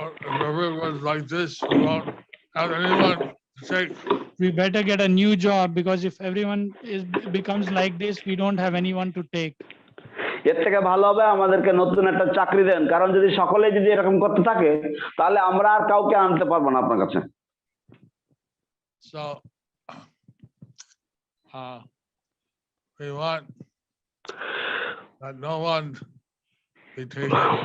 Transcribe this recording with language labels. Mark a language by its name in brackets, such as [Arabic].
[English] If everyone's like this, we won't have anyone to take. We better get a new job because if everyone becomes like this, we don't have anyone to take. [Bangla] এর থেকে ভালো হবে আমাদেরকে নতুন একটা চাকরি দেন, কারণ যদি সকলে যদি এরকম করতে থাকে তাহলে আমরা আর কাউকে আনতে পারবো না আপনার কাছে। [English] So we want that no one be taken